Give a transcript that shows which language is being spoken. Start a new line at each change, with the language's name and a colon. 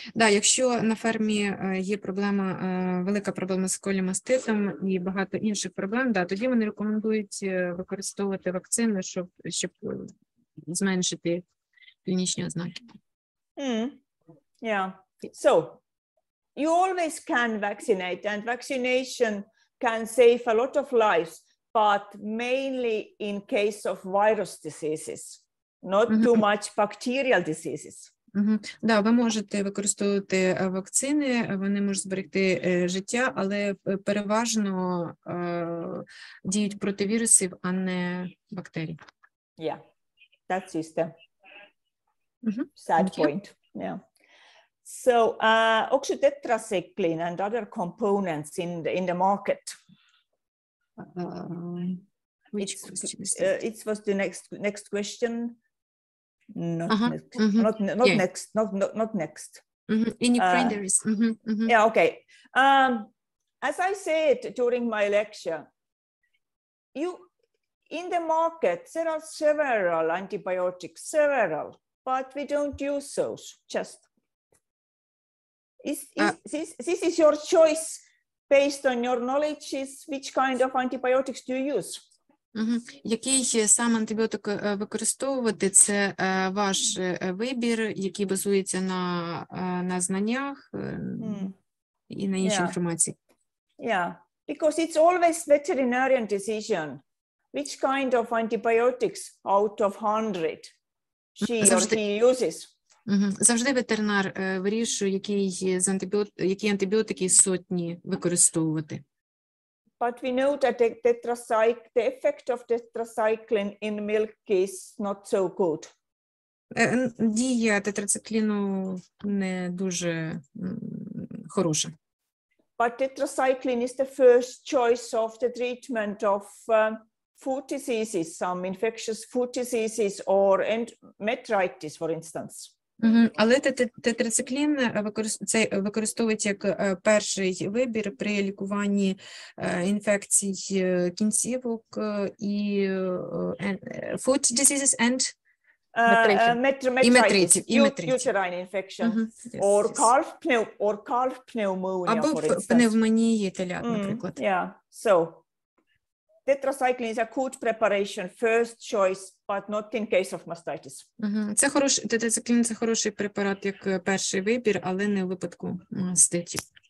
Ukrainian: Да, якщо на фермі є велика проблема з колімаститом і багато інших проблем, да, тоді вони рекомендують використовувати вакцини, щоб зменшити клінічні ознаки.
English: Yeah. So you always can vaccinate, and vaccination can save a lot of lives, but mainly in case of virus diseases, not too much bacterial diseases.
Ukrainian: Да, ви можете використовувати вакцини, вони можуть зберегти життя, але переважно діють проти вірусів, а не бактерій.
English: Yeah, that is the sad point. Yeah. So oxytetracycline and other components in the market. Which question is it was the next question. Not next. In Ukraine there is. Yeah, okay. As I said during my lecture, in the market there are several antibiotics, but we don't use those. Just this is your choice based on your knowledge. Which kind of antibiotics do you use?
Ukrainian: Який сам антибіотик використовувати, це ваш вибір, який базується на знаннях і на іншій інформації.
English: Yeah, because it's always veterinarian decision. Which kind of antibiotics out of 100 she or he uses.
Ukrainian: Завжди ветеринар вирішує, які антибіотики з сотні використовувати.
English: But we know that the effect of tetracycline in milk is not so good.
Ukrainian: Дія тетрацикліну не дуже хороша.
English: But tetracycline is the first choice of the treatment of food diseases, some infectious food diseases or metritis, for instance.
Ukrainian: Але тетрациклін використовується як перший вибір при лікуванні інфекцій кінцівок і
English: food diseases and metritis, uterine infection, or calf pneumonia,
Ukrainian: або
English: for instance.
Ukrainian: пневмонії телят, наприклад.
English: Yeah, so tetracycline is a good preparation, first choice, but not in case of mastitis.
Ukrainian: Це хороший, тетрациклін – це хороший препарат як перший вибір, але не у випадку маститів.